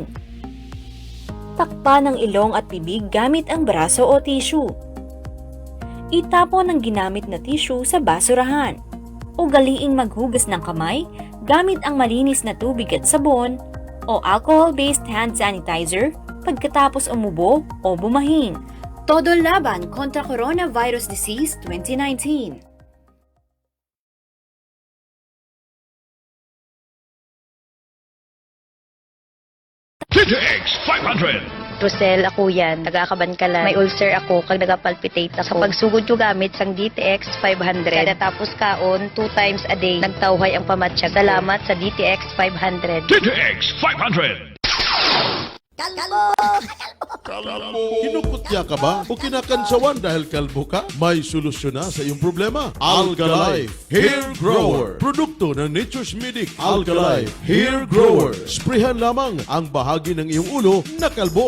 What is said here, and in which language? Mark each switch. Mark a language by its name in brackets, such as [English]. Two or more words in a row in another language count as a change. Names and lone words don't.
[Filipino] Takpan ang ilong at bibig gamit ang braso o tissue. Itapon ang ginamit na tissue sa basurahan. Ugaliing maghugas ng kamay gamit ang malinis na tubig at sabon o [English] alcohol-based hand sanitizer [Filipino] pagkatapos umubo o bumahing. Todo laban kontra Coronavirus Disease 2019. TTX 500. [Hiligaynon] Rosel, ako yan. Nagakabankalan. May ulcer ako kag nagapalpitate ako. Sa pagsugod ko gamit sang DTX 500. Kada tapos kaon, [English] 2 times a day. [Hiligaynon] Nagtawhay ang pamatsyag. Salamat sa DTX 500. TTX 500. [Filipino] Kalbo! Kinukutya ka ba o kinakansawan dahil kalbo ka? May solusyon na sa iyong problema. Alkalife Hair Grower. Produkto ng Nature's Medic. Alkalife Hair Grower. Sprayhan lamang ang bahagi ng iyong ulo na kalbo.